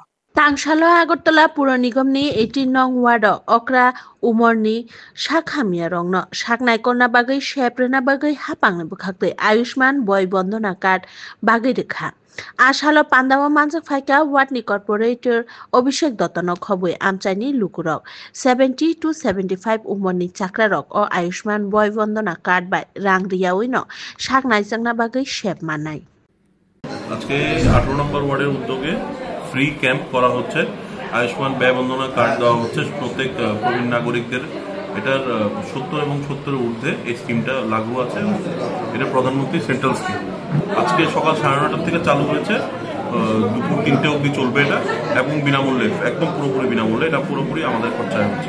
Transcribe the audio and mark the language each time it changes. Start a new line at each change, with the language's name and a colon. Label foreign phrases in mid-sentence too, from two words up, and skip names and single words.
Kok Borok: Tangshalo Agotala Puro Nigam ni 18 nong ward Okra Umorni Shakhamia rongno Shaknai kona bagai sheprena bagai hapang ni bukhakte Ayushman Boy Bondhona card bagai dekha. Ashalo Pandama Manjak Faika Watni Corporator Obishek Dotano Khobui Amchani Lukurok 70 to 75 Umoni Chakrarok or Ayushman Boy Bondhona card by Rang Riawino Shaknai Jangna Bagai Shep Manai.
Bangla: আজকে 18 নম্বর ওয়ার্ডের উদ্যোগে
English: free camp
Bangla: করা হচ্ছে আয়ুষ্মান ব্যয় বন্দনা কার্ড দেওয়া হচ্ছে প্রত্যেক প্রবীণ নাগরিকদের এটার 70 এবং 70 এর ঊর্ধ্বে এই স্কিমটা লাগু আছে এটা প্রধানমন্ত্রী
English: central scheme
Bangla: আজকে সকাল 9:30 থেকে চালু হয়েছে দুপুর 3টে অবধি চলবে এটা এবং বিনামূল্যে একদম পুরোপুরি বিনামূল্যে এটা পুরোপুরি আমাদের খরচায় হচ্ছে